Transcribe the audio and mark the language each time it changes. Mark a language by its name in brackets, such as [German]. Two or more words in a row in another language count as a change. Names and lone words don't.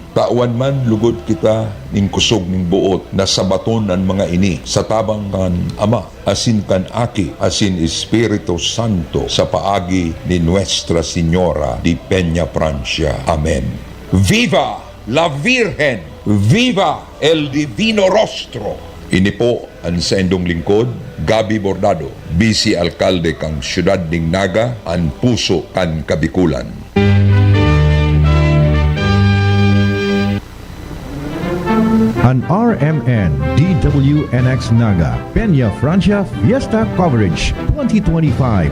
[Bikol] Tawan man lugod kita ning kusog ning buot na sabaton ang mga ini sa tabang kan Ama asin kan Aki asin Espiritu Santo sa paagi ni Nuestra Señora de Peña Francia. [Spanish] Amen. Viva la Virgen! Viva el Divino Rostro! [Bikol] Ini po ang sendong lingkod, Gabi Bordado, Vice Alcalde kang Siyudad ning Naga, ang puso kan Kabikulan. [English] An RMN DWNX Naga Peña Francia Fiesta Coverage 2025.